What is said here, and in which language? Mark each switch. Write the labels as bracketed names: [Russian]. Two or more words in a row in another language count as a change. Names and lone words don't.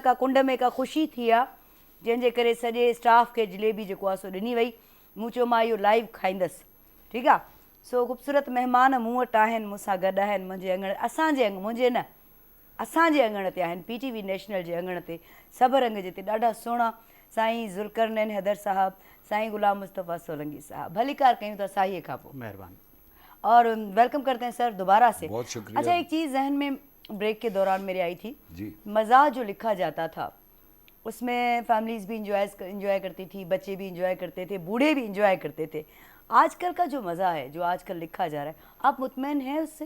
[Sindhi] का कुंड में का ख़ुशी थी आहे जंहिंजे करे सॼे स्टाफ खे जलेबी जेको आहे सो ॾिनी वई मूं चयो मां इहो लाइव खाईंदसि ठीकु आहे सो ख़ूबसूरत महिमान मूं वटि आहिनि मूंसां गॾु आहिनि मुंहिंजे अङण असांजे मुंहिंजे न असांजे अङण ते आहिनि पीटीवी नेशनल जे अङण ते सभ रंग जे ते ॾाढा सुहिणा साईं ज़ुल्करनैन हैदर साहब साईं गुलाम मुस्तफ़ा सोलंकी साहब भलीकार कयूं था साईं खां पोइ [Urdu] मेहरबानी। اور ویلکم کرتے ہیں سر دوبارہ سے. بہت شکریہ. اچھا ایک چیز ذہن میں بریک کے دوران میرے آئی تھی जी। مزاح جو لکھا جاتا تھا اس میں فیملیز بھی انجوائے کرتی تھی، بچے بھی انجوائے کرتے تھے، بوڑھے بھی انجوائے کرتے تھے. آج کل کا جو مزاح ہے جو آج کل لکھا جا رہا ہے آپ مطمئن ہیں اس سے?